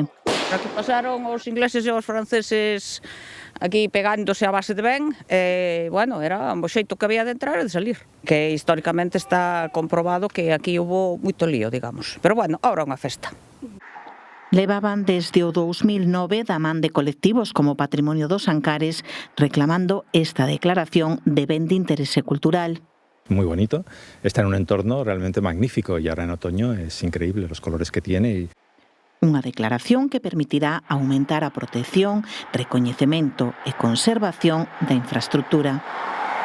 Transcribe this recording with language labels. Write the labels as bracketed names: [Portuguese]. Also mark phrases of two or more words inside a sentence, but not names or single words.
[Galician] Aquí pasaron os ingleses e os franceses aquí pegándose a base de ben, bueno, era o xeito que había de entrar e de salir, que históricamente está comprobado que aquí hubo moito lío, digamos. [Spanish] Pero bueno, ahora [Galician] unha festa. Levaban desde o 2009 da man de colectivos como Patrimonio dos Ancares reclamando esta declaración de ben de interese cultural. [Spanish] Muy bonito, está en un entorno realmente magnífico y ahora en otoño es increíble los colores que tiene. [Galician] Unha declaración que permitirá aumentar a protección, recoñecemento e conservación da infraestructura.